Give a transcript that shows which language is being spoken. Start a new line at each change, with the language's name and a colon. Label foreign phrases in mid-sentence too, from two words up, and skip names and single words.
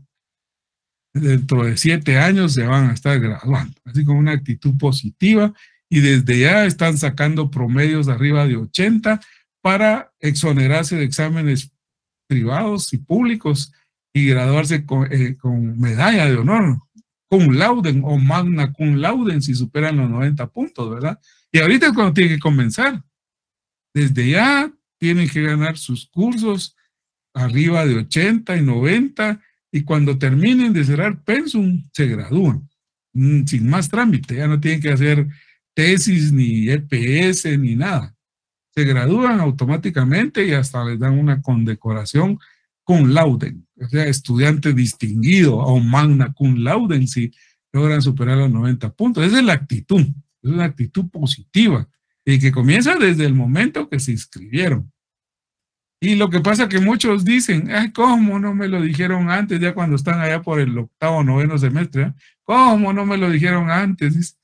Spanish: Dentro de 7 años se van a estar graduando, así con una actitud positiva y desde ya están sacando promedios arriba de 80 para exonerarse de exámenes privados y públicos y graduarse con medalla de honor,
Latin: cum laude
Spanish: o
Latin: magna cum laude
Spanish: si superan los 90 puntos, ¿verdad? Y ahorita es cuando tienen que comenzar. Desde ya tienen que ganar sus cursos arriba de 80 y 90 y cuando terminen de cerrar pensum se gradúan sin más trámite, ya no tienen que hacer tesis ni EPS ni nada. Se gradúan automáticamente y hasta les dan una condecoración
Latin: cum laude,
Spanish: o sea, estudiante distinguido o
Latin: magna cum laude
Spanish: si logran superar los 90 puntos. Esa es la actitud, es una actitud positiva y que comienza desde el momento que se inscribieron. Y lo que pasa que muchos dicen, ay, ¿cómo no me lo dijeron antes? Ya cuando están allá por el 8º o 9º semestre, ¿eh? ¿Cómo no me lo dijeron antes?